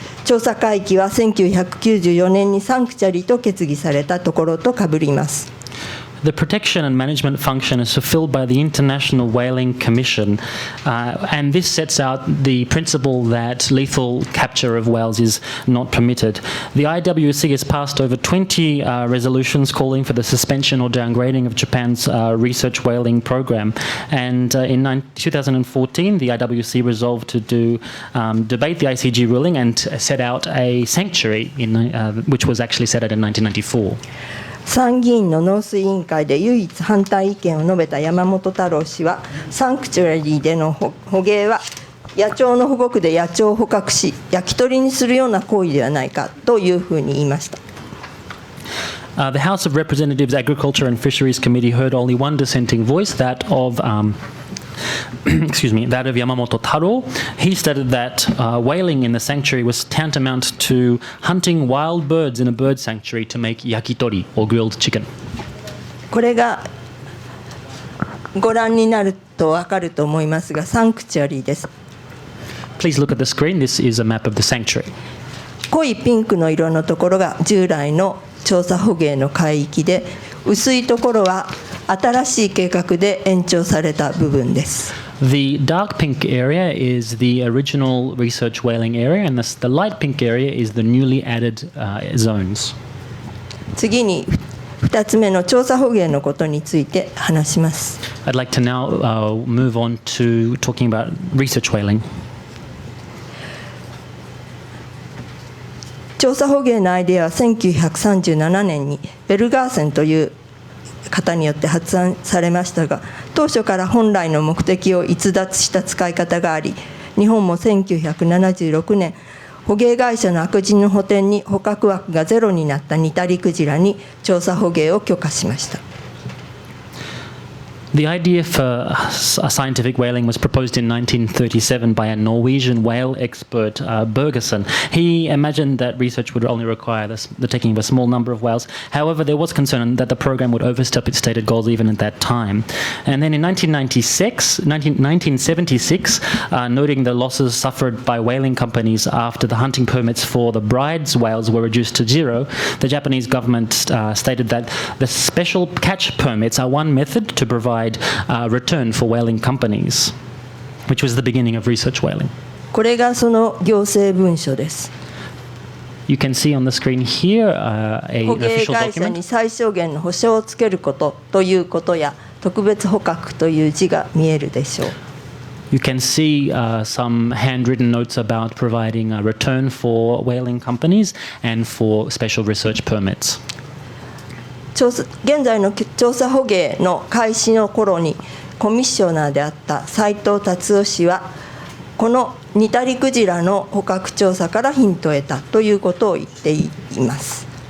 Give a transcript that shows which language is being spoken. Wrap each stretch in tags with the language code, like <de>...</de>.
<ja>調査海域は1994年にサンクチャリと決議されたところとかぶります。</ja> <en>The protection and management function is fulfilled by the International Whaling Commission, and this sets out the principle that lethal capture of whales is not permitted. The IWC has passed over 20 resolutions calling for the suspension or downgrading of Japan's research whaling program, and in 2014 the IWC resolved to debate the ICG ruling and set out a sanctuary which was actually set out in 1994.</en> <ja>参議院の農水委員会で唯一反対意見を述べた山本太郎氏は、サンクチュアリーでの捕鯨は野鳥の保護区で野鳥を捕獲し焼き鳥にするような行為ではないかというふうに言いました。</ja> <en>The House of Representatives Agriculture and Fisheries Committee heard only one dissenting voice, that of that of Yamamoto Taro. He stated that whaling in the sanctuary was tantamount to hunting wild birds in a bird sanctuary to make yakitori, or grilled chicken.</en> <ja>これがご覧になると分かると思いますが、サンクチュアリーです。</ja> <en>Please look at the screen. This is a map of the sanctuary.</en> <ja>濃いピンクの色のところが従来の調査捕鯨の海域で、薄いところは新しい計画で延長された部分です。</ja> <en>The dark pink area is the original research whaling area, and the light pink area is the newly added zones.</en> <ja>次に2つ目の調査捕鯨のことについて話します。</ja> <en>I'd like to now move on to talking about research whaling.</en> <ja>調査捕鯨のアイデアは1937年にベルガーセンという方によって発案されましたが、当初から本来の目的を逸脱した使い方があり、日本も1976年捕鯨会社の悪人の補填に捕獲枠がゼロになったニタリクジラに調査捕鯨を許可しました。</ja> <en>The idea for scientific whaling was proposed in 1937 by a Norwegian whale expert, Bergersen. He imagined that research would only require the taking of a small number of whales. However, there was concern that the program would overstep its stated goals even at that time. And then in 1976, noting the losses suffered by whaling companies after the hunting permits for the bride's whales were reduced to zero, the Japanese government stated that the special catch permits are one method to provide return for whaling companies, which was the beginning of research whaling.</en> <ja>これがその行政文書です。</ja> <en>You can see on the screen here</en> <ja>捕</ja> <en>an</en> <ja>鯨</ja> <en>official</en> <ja>会社に最小限の保証をつけることということや特別捕獲という字が見えるでしょう。</ja> <en>You can see some handwritten notes about providing a return for whaling companies and for special research permits.</en> <ja>現在の調査捕鯨の開始の頃にコミッショナーであった斉藤達夫氏はこのニタリクジラの捕獲調査からヒントを得たということを言っています。</ja>